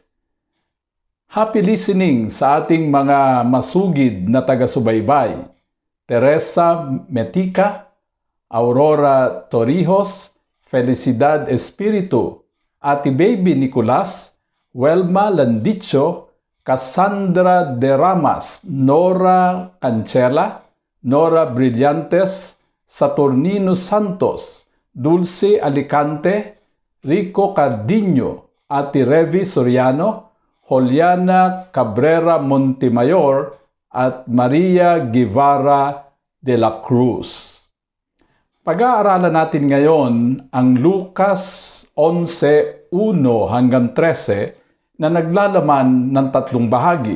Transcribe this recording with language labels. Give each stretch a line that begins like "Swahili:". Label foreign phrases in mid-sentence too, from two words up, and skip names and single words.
English: Happy listening
Filipino: sa ating mga masugid na taga-subaybay. Teresa Metica, Aurora Torrijos, Felicidad Espiritu, Ate Baby Nicolas, Welma Landicho, Cassandra De Ramas, Nora Cancela, Nora Brillantes, Saturnino Santos, Dulce Alicante, Rico Cardinho, Ate Revi Soriano, Juliana Cabrera Montemayor, at Maria Guevara de la Cruz. Pag-aaralan natin ngayon ang Lucas 11:1 hanggang 13 na naglalaman ng tatlong bahagi.